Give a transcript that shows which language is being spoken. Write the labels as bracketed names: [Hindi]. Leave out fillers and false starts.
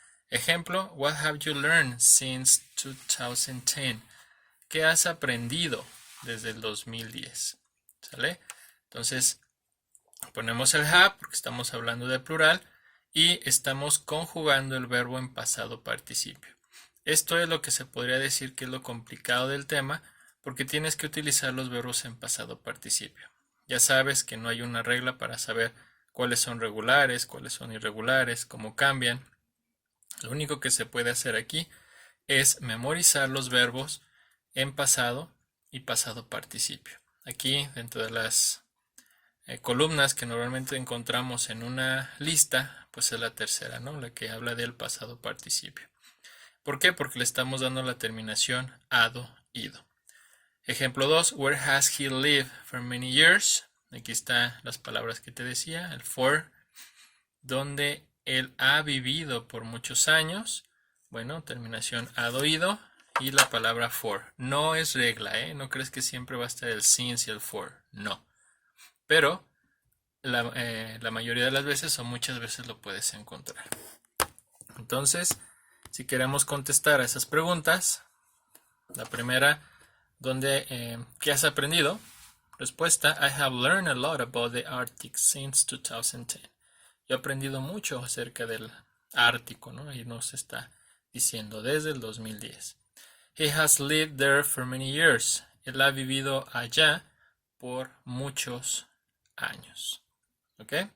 [English] Ejemplo, what have you learned since 2010? [Spanish] ¿Qué has aprendido desde el 2010? ¿Sale? Entonces, ponemos el have porque estamos hablando de plural y estamos conjugando el verbo en pasado participio. Esto es lo que se podría decir que es lo complicado del tema porque tienes que utilizar los verbos en pasado participio. Ya sabes que no hay una regla para saber cuáles son regulares, cuáles son irregulares, cómo cambian. Lo único que se puede hacer aquí es memorizar los verbos en pasado y pasado participio. Aquí, dentro de las columnas que normalmente encontramos en una lista, pues es la tercera, ¿no? La que habla del pasado participio. ¿Por qué? Porque le estamos dando la terminación ado, ido. [English] Ejemplo 2, where has he lived for many years? [Spanish] Aquí están las palabras que te decía, el for, donde él ha vivido por muchos años. Bueno, terminación ado, ido y la palabra for. No es regla, ¿eh? No crees que siempre va a estar el since y el for. No. Pero la mayoría de las veces o muchas veces lo puedes encontrar. Entonces, si queremos contestar a esas preguntas, la primera, ¿qué has aprendido? [English] Respuesta, I have learned a lot about the Arctic since 2010. [Spanish] Yo he aprendido mucho acerca del Ártico, ¿no? Ahí nos está diciendo desde el 2010. [English] He has lived there for many years. [Spanish] Él ha vivido allá por muchos años. ¿Ok?